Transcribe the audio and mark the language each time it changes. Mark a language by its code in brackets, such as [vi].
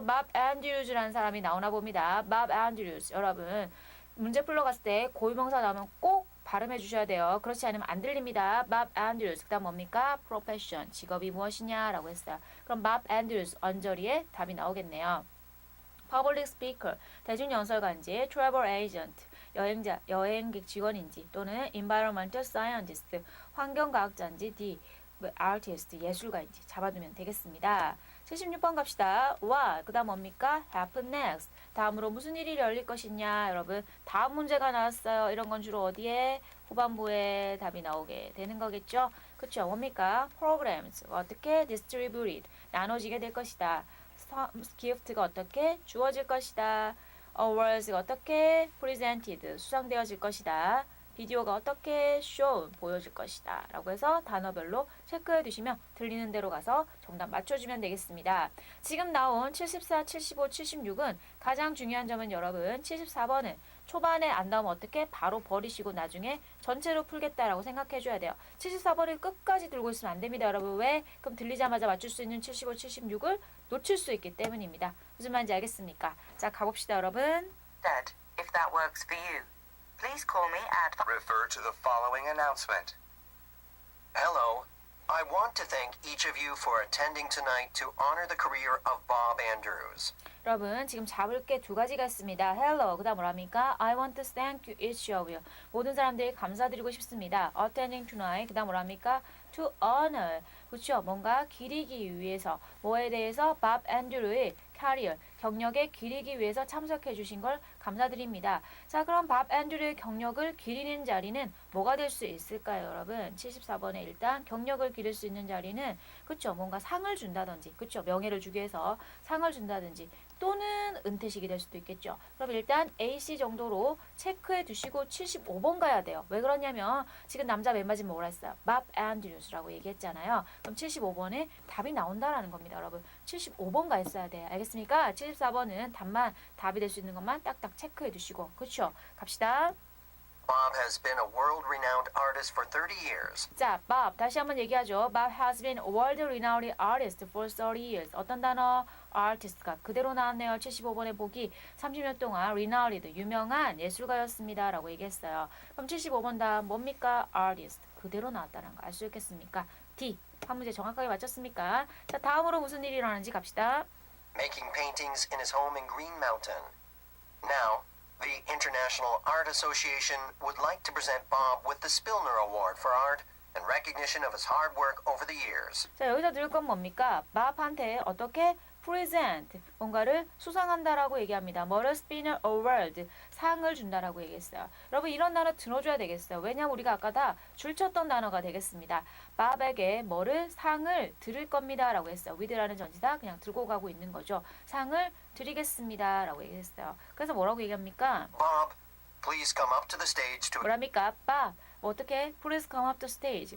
[ko] Bob Andrews라는 사람이 나오나 봅니다. [en] Bob Andrews. [ko] 여러분, 문제 풀러 갔을 때 고유명사 나오면 꼭 발음해 주셔야 돼요. 그렇지 않으면 안 들립니다. Bob Andrews. 그 다음 뭡니까? Profession. 직업이 무엇이냐라고 했어요. 그럼 Bob Andrews 언저리에 답이 나오겠네요. [en] Public Speaker. [ko] 대중연설가인지 Travel Agent. 여행자, 여행객 직원인지 또는 Environmental Scientist. 환경과학자인지 D. Artist. 예술가인지 잡아두면 되겠습니다. 76번 갑시다. What? 그 다음 뭡니까? [en] Happen next. [ko] 다음으로 무슨 일이 열릴 것이냐. 여러분 다음 문제가 나왔어요. 이런 건 주로 어디에? 후반부에 답이 나오게 되는 거겠죠. 그쵸? 뭡니까? Programs. 어떻게? Distributed. 나눠지게 될 것이다. Gift가 어떻게? 주어질 것이다. Awards가 어떻게? Presented. 수상되어질 것이다. 비디오가 어떻게 shown 보여줄 것이다 라고 해서 단어별로 체크해 두시면 들리는 대로 가서 정답 맞춰주면 되겠습니다. 지금 나온 74, 75, 76은 가장 중요한 점은 여러분 74번은 초반에 안 나오면 어떻게 바로 버리시고 나중에 전체로 풀겠다라고 생각해 줘야 돼요. 74번을 끝까지 들고 있으면 안 됩니다. 여러분 왜? 그럼 들리자마자 맞출 수 있는 75, 76을 놓칠 수 있기 때문입니다. 무슨 말인지 알겠습니까? 자, 가봅시다 여러분. [en] Dad, if that works for you. Please call me at Refer to the following announcement. Hello. I want to thank each of you for attending tonight to honor the career of Bob Andrews. [ko] 여러분 지금 잡을 게 두 가지가 있습니다. Hello, 그 다음 뭐랍니까? [en] I want to thank you each of you. [ko] 모든 사람들이 감사드리고 싶습니다. [en] Attending tonight, [ko] 그 다음 뭐랍니까? [en] To honor, [ko] 그렇죠? 뭔가 기리기 위해서 뭐에 대해서 Bob Andrew의 캐리어, 경력에 기리기 위해서 참석해 주신 걸 감사드립니다. 자, 그럼 밥 앤드류의 경력을 기리는 자리는 뭐가 될 수 있을까요, 여러분? 74번에 일단 경력을 기릴 수 있는 자리는 그쵸? 뭔가 상을 준다든지, 그쵸? 명예를 주기 위해서 상을 준다든지 또는 은퇴식이 될 수도 있겠죠. 그럼 일단 AC 정도로 체크해 두시고 75번 가야 돼요. 왜 그러냐면 지금 남자 맨 마지막에 뭐라 했어요? 밥 앤드류스라고 얘기했잖아요. 그럼 75번에 답이 나온다라는 겁니다, 여러분. 75번 가 있어야 돼요. 알겠습니까? 74번은 답만 답이 될 수 있는 것만 딱딱 체크해 두시고 그렇죠? 갑시다. [en] Bob has been a world-renowned artist for 30 years. [ko] 자, Bob 다시 한번 얘기하죠. [en] Bob has been a world-renowned artist for 30 years. [ko] 어떤 단어? artist가 그대로 나왔네요. 75번에 보기 30년 동안 renowned 유명한 예술가였습니다. 라고 얘기했어요. 그럼 75번 다음 뭡니까? artist 그대로 나왔다는 거 알 수 있겠습니까? D 한 문제 정확하게 맞췄습니까? 자, 다음으로 무슨 일이 일어나는지 갑시다. [en] Making paintings in his home in Green Mountain. Now, the International Art Association would like to present Bob with the Spilner Award for Art and recognition of his hard work over the years. [ko] 자, 여기서 들을 건 뭡니까? 밥한테 어떻게 present 뭔가를 수상한다라고 얘기합니다. 뭐를 Spinner Award 상을 준다라고 얘기했어요. 여러분 이런 단어 들어줘야 되겠어요. 왜냐면 우리가 아까 다 줄쳤던 단어가 되겠습니다. 밥에게 뭐를 상을 드릴 겁니다라고 했어요. with라는 전치사 그냥 들고 가고 있는 거죠. 상을 드리겠습니다라고 얘기했어요. 그래서 뭐라고 얘기합니까? [en] Bob, please come up to the stage to [ko] 뭐랍니까? Bob 어떻게? [en] Please come up the stage.